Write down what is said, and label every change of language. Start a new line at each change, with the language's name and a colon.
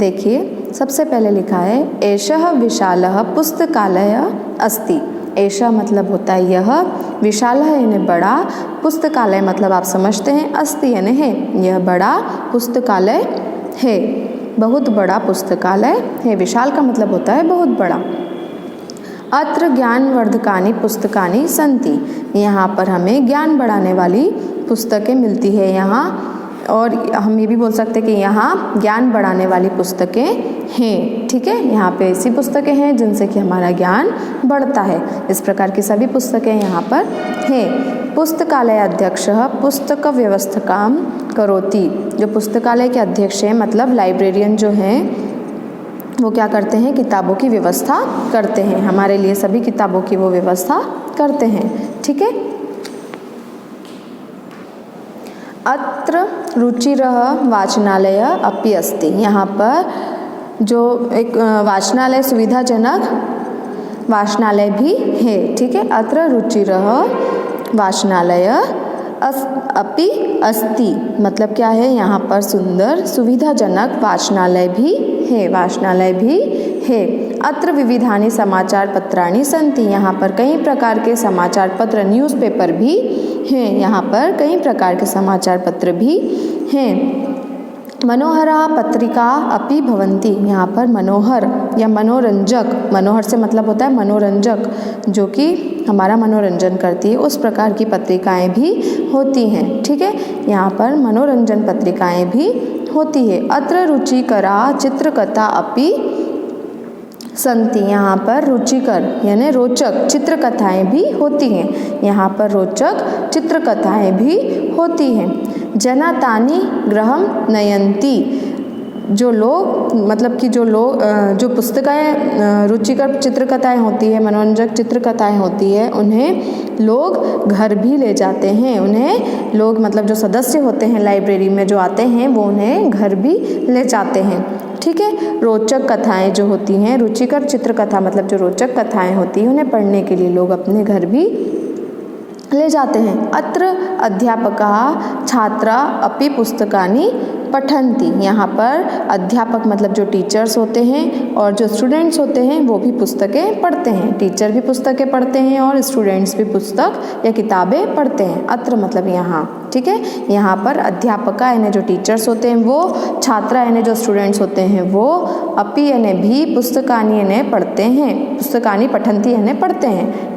Hindi: देखिए, सबसे पहले लिखा है
Sanskrit: एषः विशालः पुस्तकालय अस्ति।
Hindi: ऐसा मतलब होता है यह, विशालः यानी बड़ा, पुस्तकालय मतलब आप समझते हैं, अस्ति यानी है, यह बड़ा पुस्तकालय है, बहुत बड़ा पुस्तकालय है। विशाल का मतलब होता है बहुत बड़ा।
Sanskrit: अत्र ज्ञानवर्धकानि पुस्तकानि सन्ति।
Hindi: यहाँ पर हमें ज्ञान बढ़ाने वाली पुस्तकें मिलती है यहाँ, और हम ये भी बोल सकते हैं कि यहाँ ज्ञान बढ़ाने वाली पुस्तकें हैं। ठीक है, यहाँ पे ऐसी पुस्तकें हैं जिनसे कि हमारा ज्ञान बढ़ता है। इस प्रकार की सभी पुस्तकें यहाँ पर हैं।
Sanskrit: पुस्तकालय अध्यक्ष पुस्तक व्यवस्थाकाम करोति।
Hindi: जो पुस्तकालय के अध्यक्ष हैं मतलब लाइब्रेरियन जो हैं, वो क्या करते हैं? किताबों की व्यवस्था करते हैं। हमारे लिए सभी किताबों की वो व्यवस्था करते हैं। ठीक है।
Sanskrit: अत्र रुचिरः वाचनालय अपि अस्ति।
Hindi: यहाँ पर जो एक वाचनालय, सुविधाजनक वाचनालय भी है। ठीक है,
Sanskrit: अत्र रुचिरः वाचनालय अपि अस्ति
Hindi: मतलब क्या है? यहाँ पर सुंदर सुविधाजनक वाचनालय भी है, वाचनालय भी है।
Sanskrit: अत्र विविधानि समाचार पत्राणि सन्ति।
Hindi: यहाँ पर कई प्रकार के समाचार पत्र, न्यूज़पेपर भी हैं। यहाँ पर कई प्रकार के समाचार पत्र भी हैं।
Sanskrit: मनोहरा पत्रिका अपि भवन्ति।
Hindi: यहाँ पर मनोहर या मनोरंजक, मनोहर से मतलब होता है मनोरंजक, जो कि हमारा मनोरंजन करती है, उस प्रकार की पत्रिकाएं भी होती हैं। ठीक है, यहाँ पर मनोरंजन पत्रिकाएं भी होती है।
Sanskrit: अत्र रुचिकरा चित्रकथा अपि संति।
Hindi: यहाँ पर रुचिकर यानी रोचक चित्रकथाएं भी होती हैं। यहाँ पर रोचक चित्रकथाएं भी होती हैं।
Sanskrit: जना तानि गृहं नयन्ति।
Hindi: जो लोग मतलब कि जो पुस्तकें रुचिकर चित्रकथाएं होती है, मनोरंजक चित्रकथाएं होती है, उन्हें लोग घर भी ले जाते हैं। उन्हें लोग मतलब जो सदस्य होते हैं लाइब्रेरी में जो आते हैं, वो उन्हें घर भी ले जाते हैं। ठीक है, रोचक कथाएं जो होती हैं, रुचिकर चित्रकथा मतलब जो रोचक कथाएं होती हैं, उन्हें पढ़ने के लिए लोग अपने घर भी ले जाते हैं।
Sanskrit: अत्र अध्यापकाः छात्राः अपि पुस्तकानि पठन्ति।
Hindi: यहाँ पर अध्यापक मतलब जो टीचर्स होते हैं और जो स्टूडेंट्स होते हैं वो भी पुस्तकें पढ़ते हैं। टीचर भी पुस्तकें पढ़ते हैं और स्टूडेंट्स भी पुस्तक या किताबें पढ़ते हैं। अत्र मतलब यहाँ। ठीक है, यहाँ पर अध्यापका यानी जो टीचर्स होते हैं वो, छात्रा यानी जो स्टूडेंट्स होते हैं वो, अपि यानी भी, पुस्तकानि यानी पढ़ते हैं, पुस्तकानि पठन्ति यानी पढ़ते हैं।